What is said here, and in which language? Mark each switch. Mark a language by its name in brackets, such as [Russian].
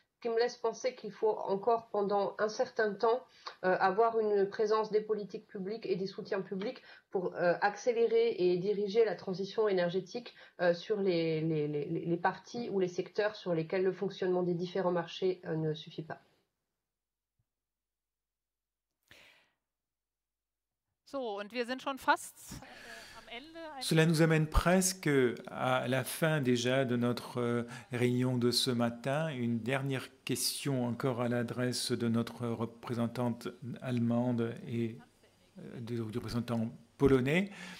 [French] qui me laisse penser qu'il faut encore pendant un certain temps avoir une présence des politiques publiques et des soutiens publics pour accélérer et diriger la transition énergétique sur les parties ou les secteurs sur lesquels le fonctionnement des différents marchés ne suffit pas. [German] So, und wir sind schon fast [French] Cela nous amène presque à la fin déjà de notre réunion de ce matin. Une dernière question encore à l'adresse de notre représentante allemande et du représentant polonais.